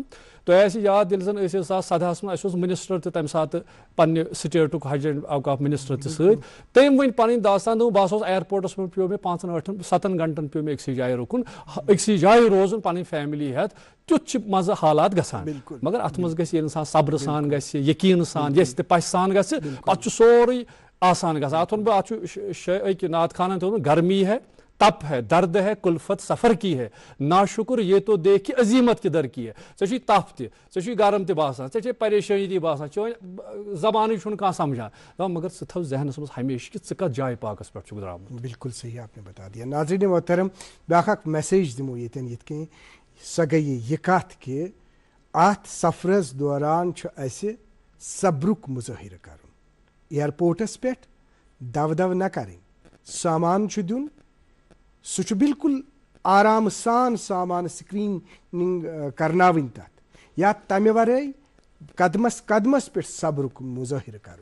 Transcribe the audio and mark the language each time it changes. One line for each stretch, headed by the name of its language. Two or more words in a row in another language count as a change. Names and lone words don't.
Kashmiri: تۄہہِ آسہِ یاد ییٚلہِ زن أسۍ 2017 منٛز اَسہِ اوس مِنسٹر تہِ تَمہِ ساتہٕ پننہِ سٹیٹُک حج اینڈ اوقاف مِنسٹر تہِ سۭتۍ تٔمۍ ؤنۍ پنٕنۍ داستان دوٚپ بہٕ ہسا اوسُس اِیرپورٹس منٛز پیٚو مےٚ 5-8-7 گنٹن پیٚو مےٚ أکسٕے جایہِ رُکُن أکسٕے جایہِ روزُن پنٕنۍ فیملی ہیٚتھ تیُتھ چھِ منٛزٕ حالات گژھان. مگر اتھ منٛز گژھِ ییٚلہِ اِنسان صبرٕ سان گژھِ یقیٖنہٕ سان یژھِ تہِ پژھِ سان گژھِ پتہٕ چھُ سورُے آسان گژھان. اتھ ووٚن بہٕ اتھ چھُ أکۍ نعت خانن تہِ ووٚنمُت
Urdu: گرمی ہے تپ ہے درد ہے کُلفت سفر کی ہے ناشُکر یہ تو دیکھ کہ عظیمت کِدھر کی ہے.
Kashmiri: ژےٚ چھُے تپھ تہِ ژےٚ چھُے گرم تہِ باسان ژےٚ چھے پریشٲنی تہِ باسان ژےٚ وۄنۍ زبانٕے چھُنہٕ کانٛہہ سمجھان دپان مگر ژٕ تھاو ذہنس منٛز ہمیشہِ کہِ ژٕ کتھ جایہِ پاکس پٮ۪ٹھ چھُکھ درٛامُت.
Urdu: بالکل صحیح آپ نے بتا دیا.
Kashmiri: ناظریٖن محترم بیٛاکھ اکھ میسیج دِمو ییٚتٮ۪ن یِتھ کٔنۍ سۄ گٔیے یہِ کتھ کہِ اتھ سفرس دوران چھُ اسہِ صبرُک مُظٲہرٕ کرُن. ایئرپورٹس پٮ۪ٹھ دو نہ کرٕنۍ سامان چھُ دیُن سُہ چھُ بالکل آرام سان سامان سکریٖنِنٛگ کرناوٕنۍ تتھ یا تمہِ ورٲے قدمس قدمس پٮ۪ٹھ صبرُک مُظٲہرٕ کرُن.